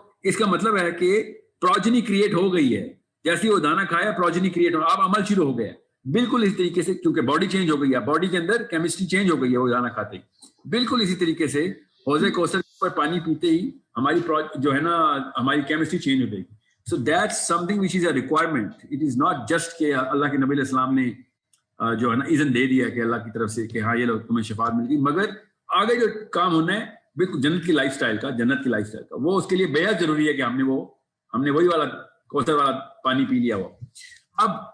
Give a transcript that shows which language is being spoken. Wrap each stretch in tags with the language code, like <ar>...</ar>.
<ur>اس کا مطلب ہے کہ پروجنی کریٹ ہو گئی ہے. جیسے وہ دانا کھایا پروجنی کریٹ ہو, اب عمل شروع ہو گیا. بالکل اسی طریقے سے, کیونکہ باڈی چینج ہو گئی ہے, باڈی کے اندر کیمسٹری چینج ہو گئی ہے وہ دانا کھاتے ہی. بالکل اسی طریقے سے حوض کوثر پر پانی پیتے ہی ہماری جو ہے نا ہماری کیمسٹری چینج ہو گئی.</ur> <en>So that's something which is a requirement. It is not just</en> <ur>کہ اللہ کے نبی علیہ السلام نے جو ہے نا اذن دے دیا کہ اللہ کی طرف سے کہ ہاں یہ لو تمہیں شفاعت مل گئی, مگر آگے جو کام ہونا ہے بالکل جنت کی لائف سٹائل کا, وہ اس کے لیے بے حد ضروری ہے کہ ہم نے وہی والا کوثر والا پانی پی لیا. وہ اب</ur>